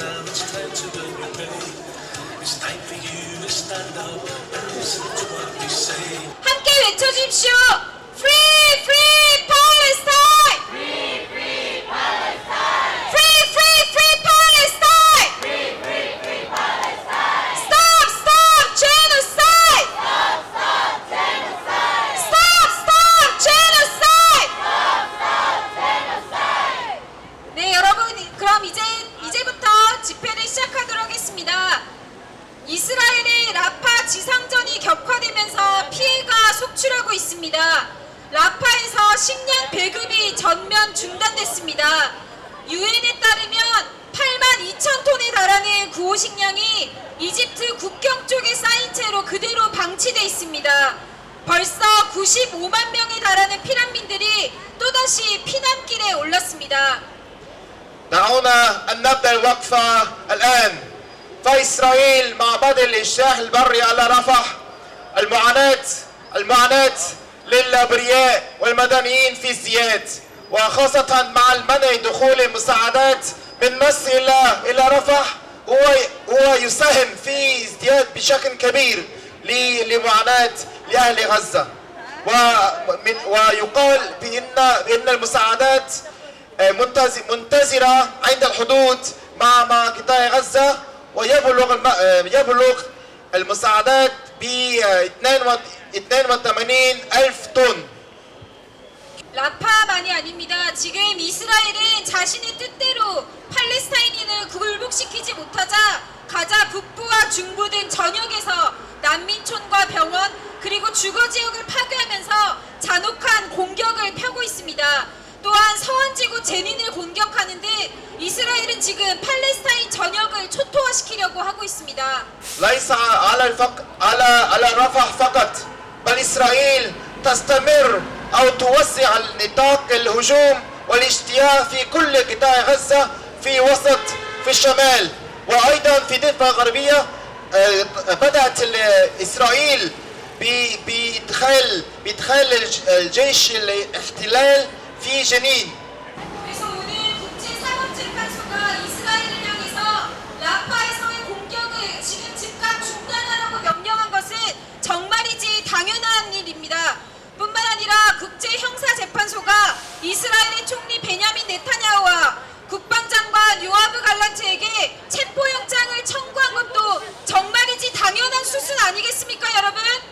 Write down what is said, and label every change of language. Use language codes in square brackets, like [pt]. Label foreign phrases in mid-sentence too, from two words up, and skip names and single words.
[ko] 함께 외쳐주십시오. [en] Free, free Palestine! Free, free Palestine! Free, free, free Palestine! Free, free, free Palestine! Stop, stop genocide! Stop, stop genocide! Stop, stop genocide! Stop, stop genocide! [ko] 네, 여러분, 그럼 이제부터 집회를 시작하도록 하겠습니다. 이스라엘의 라파 지상전이 격화되면서 피해가 속출하고 있습니다. 라파에서 식량 배급이 전면 중단됐습니다. 유엔에 따르면 8만 2천 톤에 달하는 구호 식량이 이집트 국경 쪽에 쌓인 채로 그대로 방치돼 있습니다. 벌써 95만 명에 달하는 피난민들이 또다시 피난길에 올랐습니다. [ar] دعونا أن نبدأ الوقفة الآن. فإسرائيل مع بدء الاجتياح البري على رفح المعاناة للأبرياء والمدنيين في ازدياد، وخاصة مع المنع دخول المساعدات من مصر إلى رفح هو يساهم في ازدياد بشكل كبير لمعاناة لأهل غزة. ويقال بأن المساعدات منتظرة عند الحدود مع قطاع غزة، ويبلغ المساعدات ب 82,000 톤. [ko] 라파만이 아닙니다. 지금 이스라엘은 자신의 뜻대로 팔레스타인인을 굴복시키지 못하자 가자 북부와 중부 등 전역에서 난민촌과 병원 그리고 주거지역을 파괴하면서 잔혹한 공격을 펴고 있습니다. 또한 서원지구 제닌을 공격하는 듯 이스라엘은 지금 팔레스타인 전역을 초토화시키려고 하고 있습니다. [ar] ليس على رفح فقط، بل إسرائيل تستمر أو توسع نطاق الهجوم والاجتياح في كل قطاع غزة في الشمال، وأيضا في الضفة الغربية. بدأت إسرائيل بإدخال الجيش الاحتلال في جنين. [ko] 그래서 오늘 국제사법재판소가 이스라엘을 향해서 라파에서의 공격을 지금 즉각 중단하라고 명령한 것은 정말이지 당연한 일입니다. 뿐만 아니라 국제형사재판소가 이스라엘의 총리 베냐민 네타냐후와 국방장관 요아브 갈란트에게 체포영장을 청구한 것도 정말이지 당연한 수순 아니겠습니까, 여러분?